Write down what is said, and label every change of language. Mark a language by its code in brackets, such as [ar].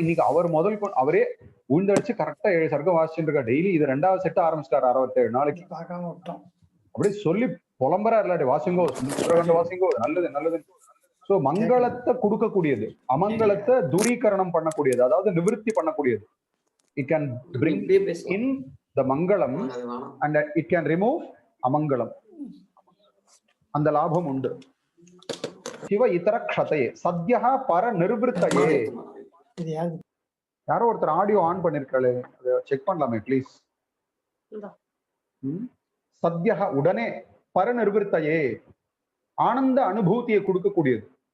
[ta] இன்னைக்கு அவர் முதல் அவரே உழுந்தடிச்சு கரெக்டா 7 சர்க்கம் வாசிச்சுட்டு இருக்கா டெய்லி. இது 2வது செட் ஆரம்பிச்சிட்டாரு 67 நாளைக்கு. அப்படி சொல்லி புலம்பரா இல்லாட்டி வாசிங்கோ, சுந்தரகாண்ட வாசிங்கோ, நல்லது நல்லது. சோ மங்களத்தை கொடுக்கக்கூடியது, அமங்கலத்தை தூரீகரணம் பண்ணக்கூடியது, அதாவது நிவர்த்தி பண்ணக்கூடியது. [en] It can bring in the mangalam and it can remove amangalam. [ta] அந்த லாபம் உண்டு. [sa] சிவ இதர க்ஷதையே சத்யஹ பர நிர்விருத்தயே. [ta] யாரோ ஒருத்தர் ஆடியோ ஆன் பண்ணிருக்காளே, அதை செக் பண்ணலாமே ப்ளீஸ். சத்யஹ உடனே, பர நிர்விருத்தயே ஆனந்த அனுபூதியை கொடுக்கக்கூடியது.